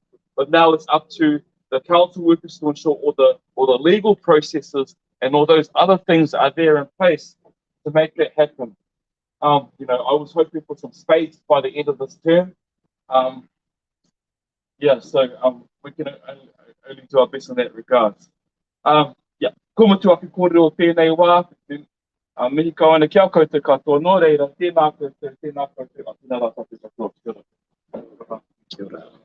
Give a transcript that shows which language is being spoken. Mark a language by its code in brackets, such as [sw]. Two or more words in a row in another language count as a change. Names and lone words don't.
[en] But now it's up to the council workers to ensure all the legal processes and all those other things are there in place to make that happen. I was hoping for some space by the end of this term. So we can only do our best in that regard. [mi] Kaumatua ki kōrero tēnei wā, mihi kau ana kia koutou katoa, nō reira, tēnā koutou, tēnā rā tātou katoa, kia ora. Kia ora.